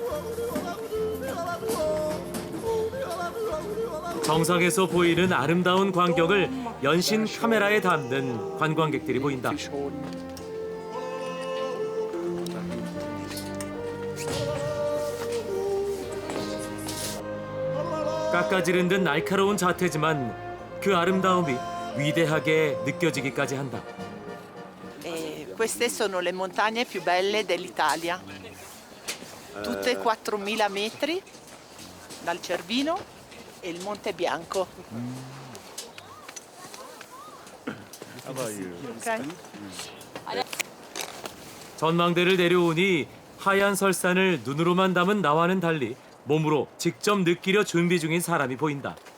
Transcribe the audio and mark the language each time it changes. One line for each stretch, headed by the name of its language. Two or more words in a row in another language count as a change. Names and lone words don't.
Korean: 정상에서 보이는 아름다운 광경을 연신 카메라에 담는 관광객들이 보인다. 깎아지른 듯 날카로운 자태지만 그 아름다움이 위대하게 느껴지기까지 한다.
Italian: Queste sono le montagne più belle dell'Italia, tutte 4.000 metri dal Cervino e il Monte Bianco. Okay.
Korean: 전망대를 내려오니 하얀 설산을 눈으로만 담은 나와는 달리 몸으로 직접 느끼려 준비 중인 사람이 보인다.